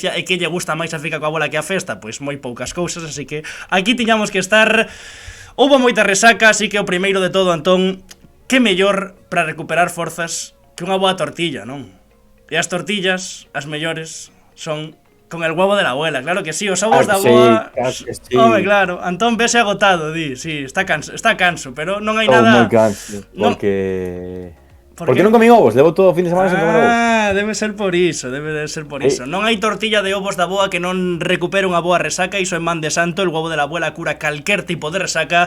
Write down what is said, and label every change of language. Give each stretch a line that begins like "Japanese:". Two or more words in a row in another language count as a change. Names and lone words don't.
Galician: E que lle gusta máis a Fica coa bola que a festa? Pois moi poucas cousas, así que aquí tiñamos que estar. Houve moita resaca, así que o primeiro de todo, Antón, que mellor para recuperar forzas que unha boa tortilla, non? E as tortillas, as mellores, son
Spanish: con el huevo de la abuela, claro que sí,
Galician: os ovos da boa. Sí. Home, claro, Antón vese agotado, di, sí, está canso, pero non hai Estou nada. moi canso, porque qué? non comín ovos, levo todo o fin de semana sen comer ovos. Debe ser por iso. Non hai tortilla de ovos da boa que non recupere unha boa resaca. Iso en man de santo,
Spanish: el huevo de la abuela
Galician: cura calquer tipo de resaca.